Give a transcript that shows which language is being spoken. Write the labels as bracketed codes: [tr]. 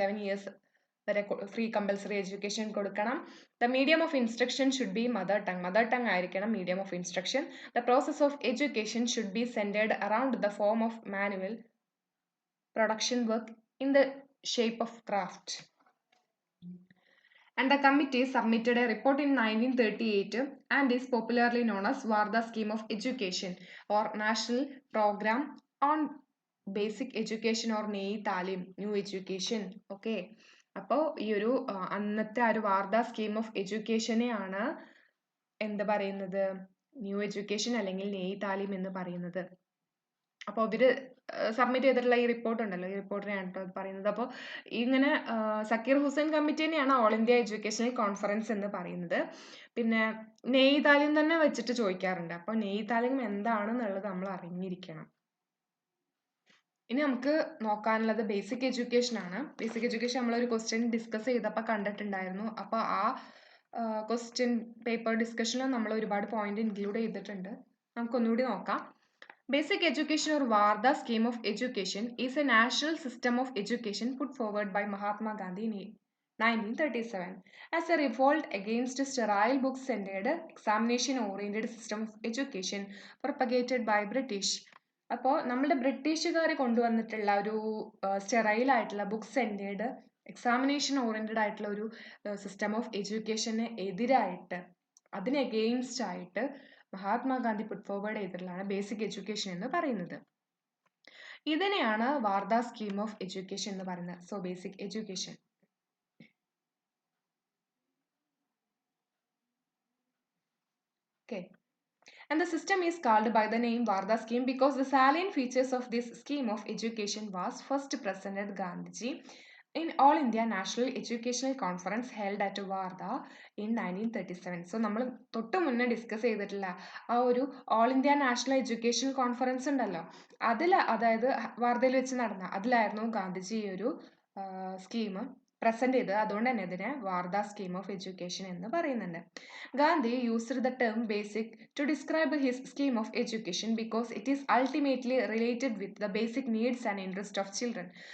[en] 7 years [ml] വരെ free compulsory education കൊടുക്കണം. [en] The medium of instruction should be mother tongue. [ml] Mother tongue ആയിരിക്കണം medium of instruction. [en] The process of education should be centred around the form of manual production work in the shape of craft. And the committee submitted a report in 1938 and is popularly known as Wardha Scheme of Education or National Program on Basic Education or NEI Talim, New Education. Okay. [ml] അപ്പോൾ ഈ ഒരു അന്നത്തെ ആ ഒരു Wardha scheme of എഡ്യൂക്കേഷനെയാണ് എന്താ പറയുന്നത് new education അല്ലെങ്കിൽ നെയ് താലിം എന്ന് പറയുന്നത്. അപ്പോൾ ഇവര് സബ്മിറ്റ് ചെയ്തിട്ടുള്ള ഈ റിപ്പോർട്ട് ഉണ്ടല്ലോ, ഈ റിപ്പോർട്ടിനെയാണ് കേട്ടോ പറയുന്നത്. അപ്പോൾ ഇങ്ങനെ സക്കീർ ഹുസൈൻ കമ്മിറ്റി തന്നെയാണ് ഓൾ ഇന്ത്യ എഡ്യൂക്കേഷണൽ കോൺഫറൻസ് എന്ന് പറയുന്നത്. പിന്നെ നെയ് താലിം തന്നെ വെച്ചിട്ട് ചോദിക്കാറുണ്ട്. അപ്പോൾ നെയ് താലിം എന്താണെന്നുള്ളത് നമ്മൾ അറിഞ്ഞിരിക്കണം. ഇനി നമുക്ക് നോക്കാനുള്ളത് ബേസിക് എഡ്യൂക്കേഷൻ ആണ്. ബേസിക് എഡ്യൂക്കേഷൻ നമ്മളൊരു ക്വസ്റ്റ്യൻ ഡിസ്കസ് ചെയ്തപ്പോൾ കണ്ടിട്ടുണ്ടായിരുന്നു. അപ്പോൾ ആ ക്വസ്റ്റ്യൻ പേപ്പർ ഡിസ്കഷനിൽ നമ്മൾ ഒരുപാട് പോയിന്റ് ഇൻക്ലൂഡ് ചെയ്തിട്ടുണ്ട്. നമുക്കൊന്നുകൂടി നോക്കാം. [en] Basic Education or Wardha Scheme of Education is a national system of education put forward by Mahatma Gandhi in 1937 as a revolt against sterile book-centered, examination-oriented system of education propagated by British. [ml] അപ്പോൾ നമ്മുടെ ബ്രിട്ടീഷുകാർ കൊണ്ടുവന്നിട്ടുള്ള ഒരു sterile ആയിട്ടുള്ള book centered examination oriented ആയിട്ടുള്ള ഒരു system of എഡ്യൂക്കേഷന് എതിരായിട്ട് അതിന് എഗെയിൻസ്റ്റ് ആയിട്ട് മഹാത്മാഗാന്ധി പുട്ട് ഫോർവേഡ് ചെയ്തിട്ടുള്ളതാണ് ബേസിക് എഡ്യൂക്കേഷൻ എന്ന് പറയുന്നത്. ഇതിനെയാണ് വാർധ സ്കീം ഓഫ് എഡ്യൂക്കേഷൻ എന്ന് പറയുന്നത്. [en] So basic education. Okay. And the system is called by the name Wardha scheme because the salient features of this scheme of education was first presented Gandhiji in All India National Educational Conference held at Wardha in 1937. [ml] So നമ്മൾ തൊട്ട് മുന്നേ discuss ചെയ്തിട്ടുള്ള ആ ഒരു all India national education conference ഉണ്ടല്ലോ, അതായത് വാർധയിൽ വെച്ച് നടന്ന അതിലായിരുന്നു ഗാന്ധിജി ഈ ഒരു സ്കീം പ്രസന്റ് ചെയ്തത്. അതുകൊണ്ട് തന്നെ ഇതിനെ വാർധ സ്കീം ഓഫ് എഡ്യൂക്കേഷൻ എന്ന് പറയുന്നുണ്ട്. [en] Gandhi used the term basic to describe his scheme of education because it is ultimately related with the basic needs and interest of children.